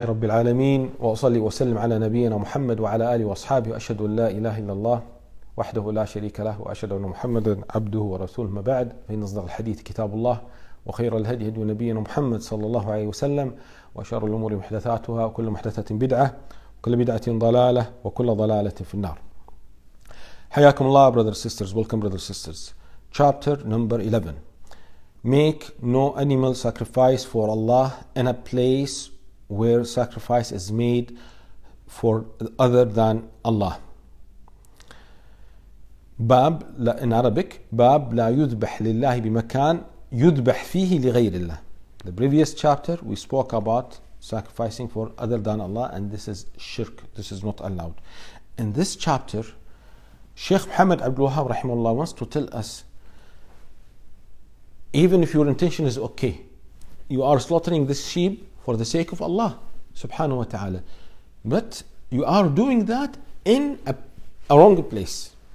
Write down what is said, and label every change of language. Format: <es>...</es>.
<ar>رب العالمين وأصلي وسلم على نبينا محمد وعلى آله وأصحابه وأشهد أن لا إله إلا الله وحده لا شريك له وأشهد أن محمدا عبده ورسوله. ما بعد، فإن أصدق الحديث كتاب الله وخير الهدي هدي نبينا محمد صلى الله عليه وسلم وشر الأمور محدثاتها وكل محدثة بدعة وكل بدعة ضلالة وكل ضلالة في النار. حياكم الله</ar> <en>brothers and sisters. Welcome brothers and sisters. Chapter number 11. Make no animal sacrifice for Allah in a place where sacrifice is made for other than Allah.</en> <ar>باب</ar> <en>in Arabic,</en> <ar>باب لا يذبح لله بمكان يذبح فيه لغير الله.</ar> <en>The previous chapter we spoke about sacrificing for other than Allah, and this is shirk. This is not allowed. In this chapter, Shaykh Ahmed Abdul-Wahhab rahimahullah wants to tell us, even if your intention is okay, you are slaughtering this sheep for the sake of Allah subhanahu wa ta'ala, but you are doing that in a wrong place.</en>